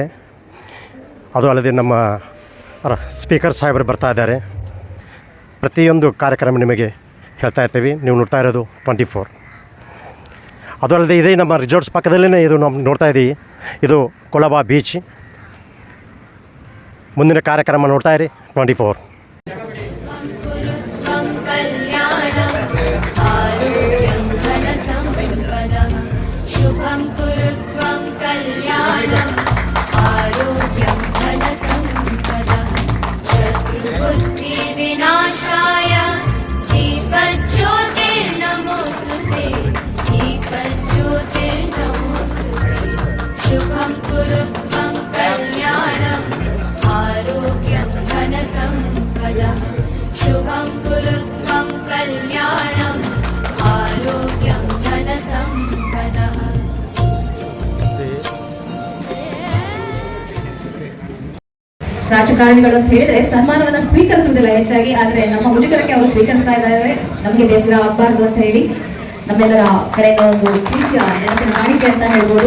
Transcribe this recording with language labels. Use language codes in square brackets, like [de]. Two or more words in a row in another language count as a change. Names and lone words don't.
[kn] ಅದು ಅಲ್ಲದೆ ನಮ್ಮ ಸ್ಪೀಕರ್ ಸಾಹೇಬರು ಬರ್ತಾ ಇದ್ದಾರೆ. ಪ್ರತಿಯೊಂದು ಕಾರ್ಯಕ್ರಮ ನಿಮಗೆ ಹೇಳ್ತಾ ಇರ್ತೀವಿ. ನೀವು ನೋಡ್ತಾ ಇರೋದು 24. ಅದು ಅಲ್ಲದೆ ಇದೇ ನಮ್ಮ ರಿಸಾರ್ಟ್ಸ್ ಪಕ್ಕದಲ್ಲೇ ಇದು ನಾವು ನೋಡ್ತಾ ಇದ್ದೀವಿ. ಇದು ಕೊಳಬಾ ಬೀಚ್. ಮುಂದಿನ ಕಾರ್ಯಕ್ರಮ ನೋಡ್ತಾ ಇರಿ 24. [sa] शुभं कुरु त्वं कल्याणम् आरोग्यं धनसम्पदः शत्रुबुद्धिविनाशाय दीपज्योतिर्नमोऽस्तुते दीपज्योतिर्नमोऽस्तुते शुभं कुरु त्वं कल्याणम् आरोग्यं धनसम्पदः शुभं कुरु त्वं कल्याणम् आरोग्यं धनसम्पदः. [kn] ರಾಜಕಾರಣಿಗಳು ಅಂತ ಹೇಳಿದ್ರೆ ಸನ್ಮಾನವನ್ನ ಸ್ವೀಕರಿಸುವುದಿಲ್ಲ ಹೆಚ್ಚಾಗಿ, ಆದ್ರೆ ನಮ್ಮ ಮುಜುಗರಕ್ಕೆ ಅವರು ಸ್ವೀಕರಿಸ್ತಾ ಇದ್ದಾರೆ. ನಮಗೆ ಬೇಸರ ಆಗಬಾರ್ದು ಅಂತ ಹೇಳಿ ನಮ್ಮೆಲ್ಲರ ಕಡೆಯಿಂದ ಒಂದು ಪ್ರೀತಿಯ ನೆನಪಿನ ಕಾಣಿಕೆ ಅಂತ ಹೇಳ್ಬೋದು.